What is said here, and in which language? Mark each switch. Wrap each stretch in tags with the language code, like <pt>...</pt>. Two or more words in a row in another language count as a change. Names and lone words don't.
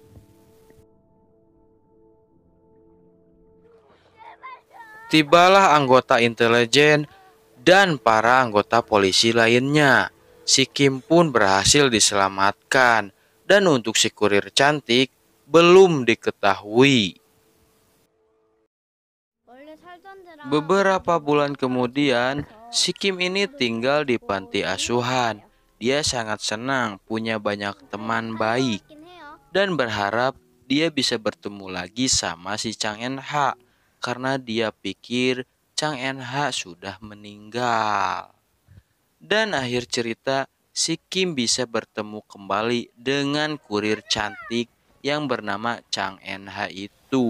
<id>Tibalah anggota intelijen dan para anggota polisi lainnya. Si Kim pun berhasil diselamatkan dan untuk si kurir cantik belum diketahui.</id> <ko>원래 살던 데랑</ko> <id>Beberapa bulan kemudian, si Kim ini tinggal di panti asuhan. Dia sangat senang punya banyak teman baik</id> <ko>있긴 해요.</ko> <id>dan berharap dia bisa bertemu lagi sama si Chang En-ha karena dia pikir Chang En-ha sudah meninggal. Dan akhir cerita, si Kim bisa bertemu kembali dengan kurir cantik yang bernama Chang En-ha itu.</id>